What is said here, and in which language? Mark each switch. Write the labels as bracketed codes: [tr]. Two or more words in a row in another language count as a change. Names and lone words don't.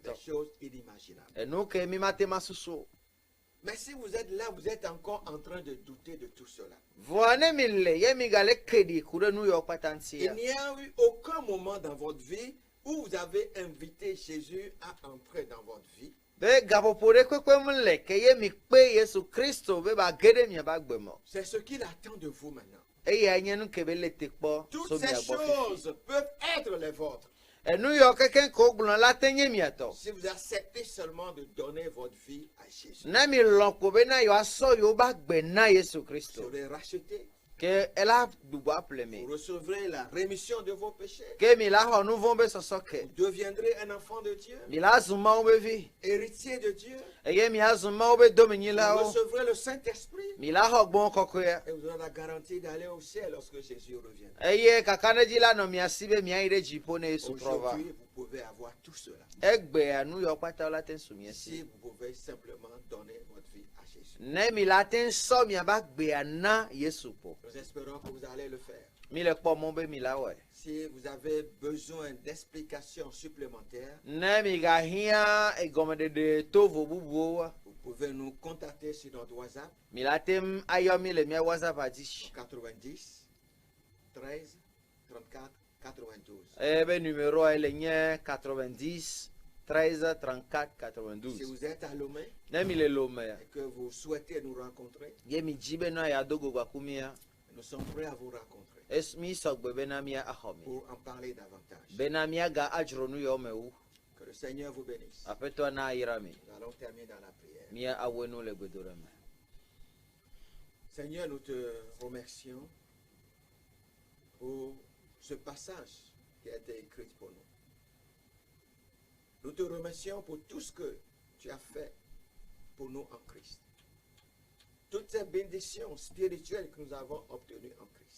[fr] Des [ee] ŋutɔ. [fr] choses inimaginables. [ee] Enu ke mi mate ma susu o. [fr] Mais si vous êtes là, vous êtes encore en train de douter de tout cela. [ee] Vɔa ne mi le ye mi gale keɖi ku ɖe nu yawo kpata ŋuti [fr] Il [ee] ya. [fr] n'y a eu aucun moment dans votre vie où vous avez invité Jésus à entrer dans votre vie. [ee] Be gaƒoƒo ɖe kpekpe mu le ke ye mi kpe Yesu Kristo be ba ge ɖe miabe agbe me. [fr] C'est ce qu'il attend de vous maintenant. [ee] Eya nye nu ke be le te kpɔ so [fr] Toutes ces [ee] mia gbɔ fifi. [fr] choses peuvent être les vôtres. [ee] Enu yawo kekeŋ ko gblɔ la te nye miatɔ. [fr] Si vous acceptez seulement de donner votre vie à Jésus. [ee] Ne mi lɔ̃ ko bena yewoasɔ yewo be agbe na Yesu [fr] Vous [ee] Kristo. [fr] serez racheté. [ee] Ke ela gbugbɔ aƒle mi. [fr] Vous recevrez la rémission de vos péchés. [ee] Ke mi la xɔ nu vɔ̃ be sɔsɔ ke. [fr] Vous deviendrez un enfant de Dieu, [ee] Mi la zu Mawu be vi. [fr] héritier de Dieu. [ee] Eye mi azu Mawu be [fr] Vous [ee] domenyilawo. [fr] recevrez le Saint-Esprit. [ee] Mi la xɔ gbɔ̃ kɔkɔea. [fr] Et vous aurez la garantie d'aller au ciel lorsque Jésus reviendra. [ee] Eye kakanedzi la nɔ mia si be miayi ɖe dziƒo ne Yesu trɔ va. [fr] Aujourd'hui, vous pouvez avoir tout cela. [ee] Egbea nu yawo kpata la te su mia [fr] Si [ee] si. [fr] vous pouvez simplement donner votre vie à Jésus. [ee] Ne mi la te sɔ miabe agbea na Yesu po. [fr] Nous espérons que vous allez le faire. [ee] Mi le kpɔ mɔ be mi la wɔe. [fr] Si vous avez besoin d'explications supplémentaires, [ee] Ne mi gahiã egɔmeɖeɖe to vo bubuwo, [fr] vous pouvez nous contacter sur notre WhatsApp mi la te ayɔ mi le mia WhatsApp dzi. 90 13 34 92. [ee] Ebe numéroa ele nye 90 13 34 [fr] Si [ee] 92. [fr] vous êtes à Lomé [ee] Ne mi le Lomea, [fr] et que vous souhaitez nous rencontrer, [ee] ye mi dzi be na yeado gogbaku mia, [fr] nous sommes prêts à vous rencontrer [ee] mi sɔgbe bena mia axɔ mi. [fr] pour en parler davantage. [ee] Bena miaga adzro nu yawo me wu. [fr] Que le Seigneur vous bénisse. [ee] Aƒetɔ na ayra mi. [fr] Nous allons terminer dans la prière. [ee] Mia awoe nu le gbedoɖa me. [fr] Seigneur, nous te remercions pour ce passage qui a été écrit pour nous. Nous te remercions pour tout ce que tu as fait pour nous en Christ. Toutes ces bénédictions spirituelles que nous avons obtenues en Christ.